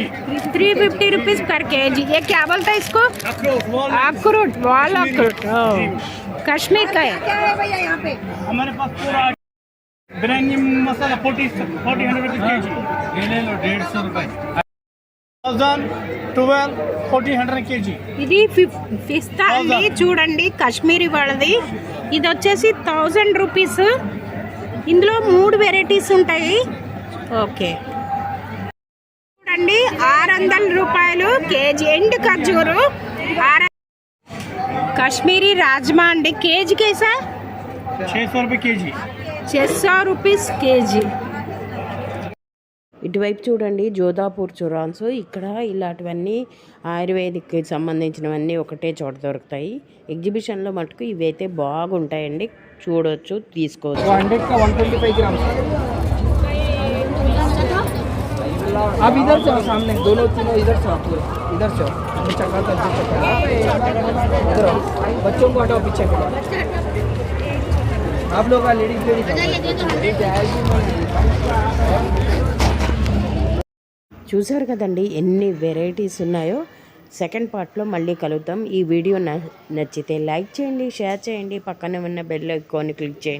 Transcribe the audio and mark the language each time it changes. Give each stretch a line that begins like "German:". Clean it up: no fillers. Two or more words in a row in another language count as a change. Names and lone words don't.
Hindi: 350
English: rupees per kg.
Hindi: ये क्या बोलता है इसको? अखरोट, वाल अखरोट। कश्मीर का है। हमारे पास पूरा बिरयानी मसाला 40 रुपए केजी। ये ले लो 150 रुपए। 1000, 12, 1400 కేజీ।
Telugu: ఇది పిస్తా అండి. చూడండి, కాశ్మీరీ వాళ్ళది. ఇది వచ్చేసి 1000 రూపీస్. ఇందులో 3 వెరైటీస్ ఉంటాయి. ఓకే, చూడండి 600 రూపాయలు కేజీ. ఎండు ఖర్జూరు 600। కాశ్మీరీ రాజ్మా అండి. కేజీ కేసా?
Hindi: 600 रुपए కేజీ।
Telugu: 600 రూపీస్ కేజీ. ఇటువైపు చూడండి, జోధాపూర్ చురాన్స్. ఇక్కడ ఇలాంటివన్నీ ఆయుర్వేదిక్కి సంబంధించినవన్నీ ఒకటే చోట దొరుకుతాయి. ఎగ్జిబిషన్లో మటుకు ఇవైతే బాగుంటాయండి. చూడవచ్చు, తీసుకోవచ్చు.
Hindi: 100 का 125 ग्राम। आप इधर से आओ, सामने दोनों तीनों इधर से आओ, पूरे इधर से आओ। चक्का तो इधर आओ। बच्चों को हटाओ पीछे को। आप लोग का लेडीज
Telugu: చూసారు కదండి ఎన్ని వెరైటీస్ ఉన్నాయో.
English: second part
Telugu: మళ్ళీ కలుద్దాం. ఈ వీడియో నచ్చితే లైక్ చేయండి, షేర్ చేయండి, పక్కనే ఉన్న
English: bell icon
Telugu: క్లిక్ చేయండి.